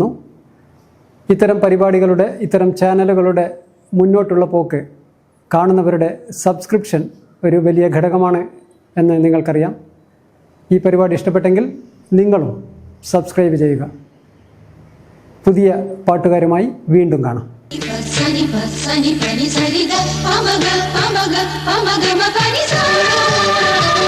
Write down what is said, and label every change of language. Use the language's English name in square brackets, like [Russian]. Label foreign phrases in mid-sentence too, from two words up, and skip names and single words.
[Malayalam] ഇത്തരം പരിപാടികളുടെ, ഇത്തരം ചാനലുകളുടെ മുന്നോട്ടുള്ള പോക്ക് കാണുന്നവരുടെ സബ്സ്ക്രിപ്ഷൻ ഒരു വലിയ ഘടകമാണ് എന്ന് നിങ്ങൾക്കറിയാം. ഈ പരിപാടി ഇഷ്ടപ്പെട്ടെങ്കിൽ നിങ്ങളും സബ്സ്ക്രൈബ് ചെയ്യുക. പുതിയ പാട്ടുകാരുമായി വീണ്ടും കാണാം. Sani pa sani pani sari da pamaga pamaga pamaga ma pani sa